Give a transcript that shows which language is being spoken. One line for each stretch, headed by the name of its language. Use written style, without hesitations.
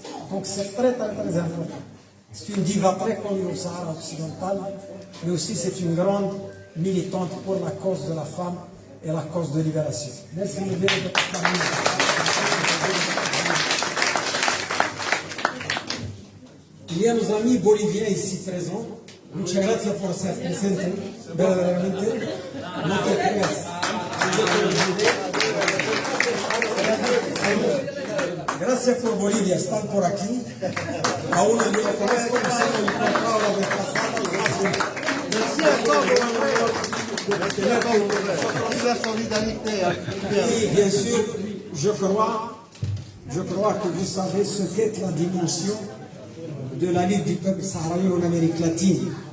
French: Donc c'est très important. C'est une diva très connue au Sahara occidental, mais aussi c'est une grande militante pour la cause de la femme et la cause de libération. Merci de votre famille. Il y a nos amis boliviens ici présents.
Spanish: Muchas gracias por ser presentes. Verdaderamente, no te creas. Gracias por Bolivia, están por aquí. A uno yo lo conozco, nos hemos encontrado la vez pasada. Gracias.
French: Merci à toi pour la solidarité. Oui, bien sûr, je crois que vous savez ce qu'est la dimension de la lutte du peuple sahraoui en Amérique latine.